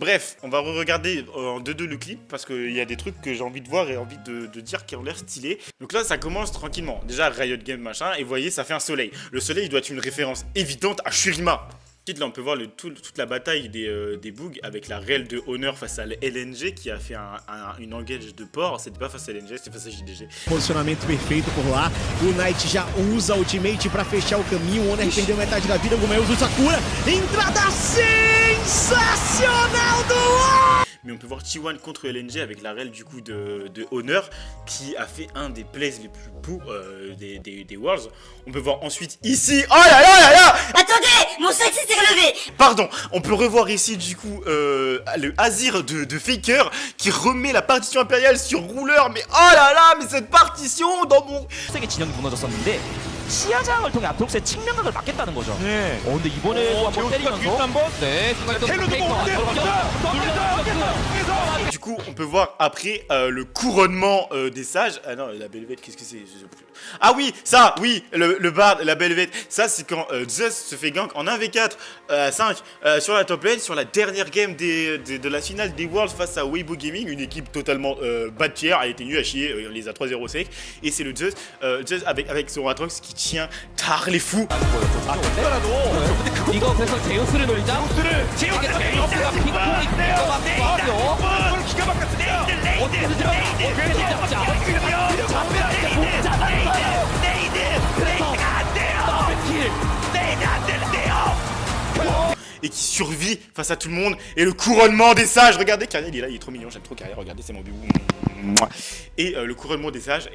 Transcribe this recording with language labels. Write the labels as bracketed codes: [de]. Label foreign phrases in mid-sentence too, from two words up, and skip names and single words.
[fr] Bref, on va re-regarder en 2-2 le clip parce qu'il y a des trucs que j'ai envie de voir et envie de dire qui ont l'air stylés. Donc là, ça commence tranquillement. Déjà, Riot Game machin, et vous voyez, ça fait un soleil. Le soleil doit être une référence évidente à Shurima. Là, on peut voir toute la bataille des bugs avec la réelle de Honor face à LNG qui a fait une engage de port. C'était pas face à LNG, c'était face à JDG. [pt] Posicionamento perfeito por lá. O Knight já usa a ultimate pra fechar o caminho. O Honor perdeu metade da vida. O Gomeus usa a cura. Entrada sensacional do Honor! [fr] Mais on peut voir T1 contre LNG avec la rel du coup de Honor qui a fait un des plays les plus beaux des Worlds. On peut voir ensuite ici. Oh là là là là! Attendez, mon sexy s'est relevé. Pardon, on peut revoir ici du coup le Azir de Faker qui remet la partition impériale sur rouleur. Mais oh là là, mais cette partition dans mon... [ko] 세계 진영이 무너졌었는데 시야장을 통해 아트록스의 측면각을 막겠다는 거죠. 네. 근데 이번에도 한번 때리면서 네, [fr] Du coup, on peut voir après le couronnement des sages. Ah non, la Belvette, qu'est-ce que c'est? Ah oui, ça, oui, le Bard, la Belvette. Ça, c'est quand Zeus se fait gank en 1v4 5 sur la [en] top lane, [fr] sur la dernière game de la finale des Worlds face à Weibo Gaming, une équipe totalement bas de tiers, a été nulle à chier, on les a 3-0 sec. Et c'est le Zeus, Zeus avec son Atrox qui tient tard les fous. [ko] 이거 그래서 제우스를 노리자. 제우스가 핑퐁이 기가 막혔어요. 어떻게든 [fr] et qui survit face à tout le monde. Et le couronnement des sages. Regardez, Carrière, il est là, il est trop mignon. J'aime trop Carrière. Regardez, c'est mon bébou. Et le couronnement des sages.